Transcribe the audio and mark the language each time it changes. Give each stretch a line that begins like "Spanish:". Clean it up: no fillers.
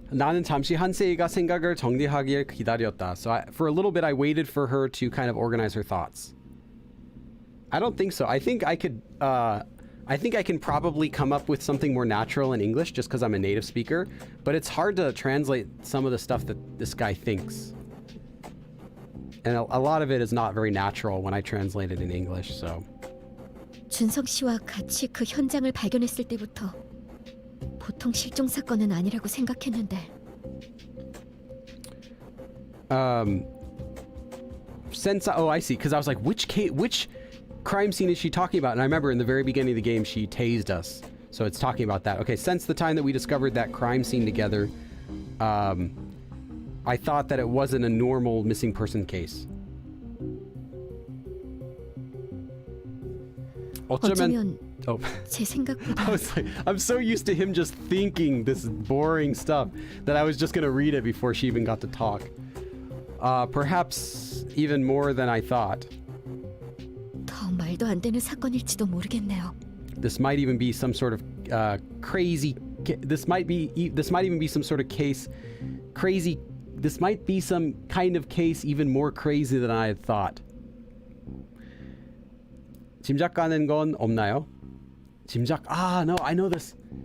Korean: 나는 잠시 한세이가 생각을 정리하길 기다렸다.
English: So for a little bit I waited for her to kind of organize her thoughts. I don't think so. I think I can probably come up with something more natural in English just because I'm a native speaker, but it's hard to translate some of the stuff that this guy thinks. And a lot of it is not very natural when I translate it in English, so.
Korean: 준석 씨와 같이 그 현장을 발견했을 때부터 보통 실종 사건은 아니라고 생각했는데.
English: I see, because I was like, which crime scene is she talking about? And I remember in the very beginning of the game, she tased us. So it's talking about that. Okay, since the time that we discovered that crime scene together, I thought that it wasn't a normal missing person case.
Korean: 어쩌면 제 생각보다
English: I was like, I'm so used to him just thinking this boring stuff that I was just gonna read it before she even got to talk. Perhaps even more than I thought.
Korean: 더 말도 안 되는 사건일지도 모르겠네요.
English: This might even be some sort of crazy. This might even be some sort of case. Crazy. This might be some kind of case even more crazy than I had thought.
Korean: 짐작 가는 건 없나요? 짐작.
English: No, I know this.